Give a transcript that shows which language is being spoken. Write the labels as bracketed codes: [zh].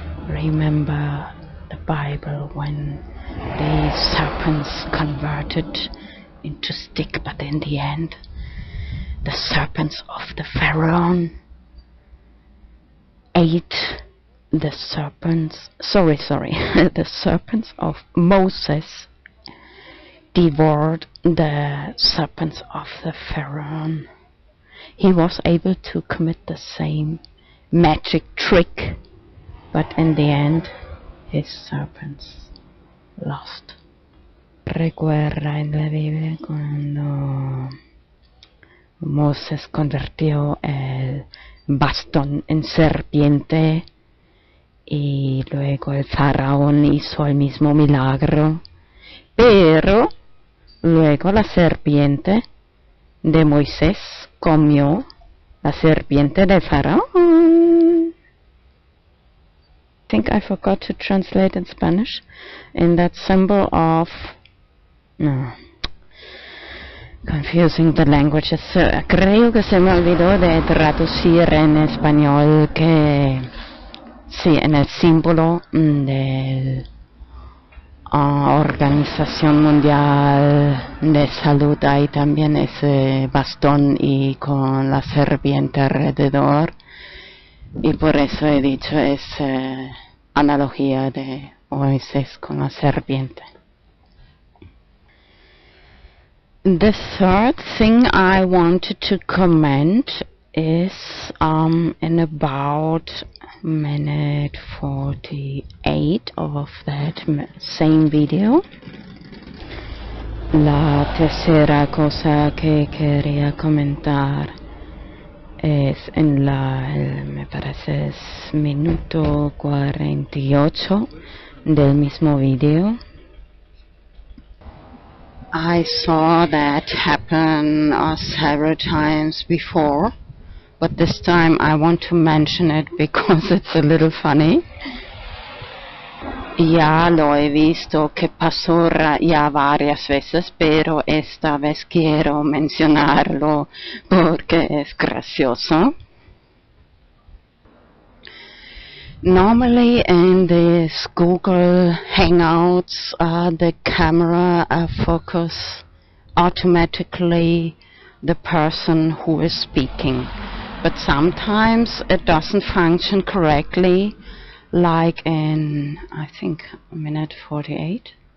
[en] Remember the Bible when the serpents converted into stick, but in the end the serpents of the Pharaoh ate the serpents, the serpents of Moses devoured the serpents of the Pharaoh. He was able to commit the same magic trick, but in the end his serpents lost. [es] Recuerda en la Biblia cuando Moses convirtió el bastón en serpiente y luego el faraón hizo el mismo milagro, pero luego la serpiente de Moisés comió la serpiente del faraón. [en] I think I forgot to translate in Spanish. In that symbol of... No. Confusing the languages. [es] Creo que se me olvidó de traducir en español que... Sí, en el símbolo de Organización Mundial de Salud hay también ese bastón y con la serpiente alrededor. Y por eso he dicho esa analogía de Moisés con la serpiente. [en] The third thing I wanted to comment is in about minute 48 of that same video. [es] La tercera cosa que quería comentar es en me parece es minuto 48 del mismo video. [en] I saw that happen several times before, but this time I want to mention it because it's a little funny. [es] Ya lo he visto que pasó ya varias veces, pero esta vez quiero mencionarlo porque es gracioso. [en] Normally in this Google Hangouts, the camera focus automatically the person who is speaking, but sometimes it doesn't function correctly, like in, I think, minute 48,